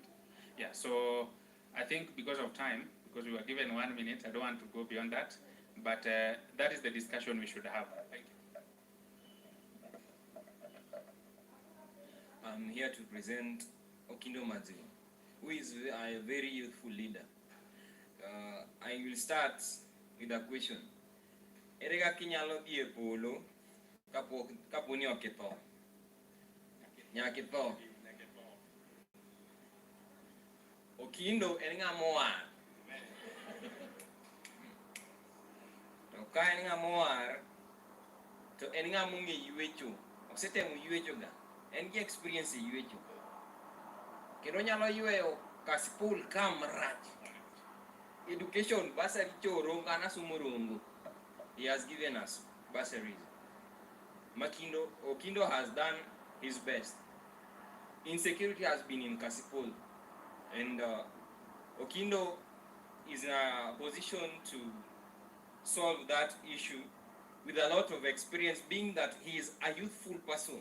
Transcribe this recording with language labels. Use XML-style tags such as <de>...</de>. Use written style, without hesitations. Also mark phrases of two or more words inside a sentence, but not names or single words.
<en>Yeah, so I think because of time, because we were given 1 minute, I don't want to go beyond that, but that is the discussion we should have. Thank you. I'm here to present Okindo Mazu, who is a very youthful leader. I will start with a question.</en> <luo>Erega kinyalo bie polo kapo ni oketho. Nyaketho. Okindo en ng'ama to ka en ng'ama owar to en ng'ama ong'e ywecho. Osetemo ywecho ga. En gi experience e ywecho. Kendo nyalo yweyo Kasipul kam rach.</luo> <en>Education bursary</en> <luo>choro ngana sumorongo.</luo> <en>He has given us bursaries. Okindo has done his best. Insecurity has been in Kasipul, and Okindo is in a position to solve that issue with a lot of experience, being that he is a youthful person.</en>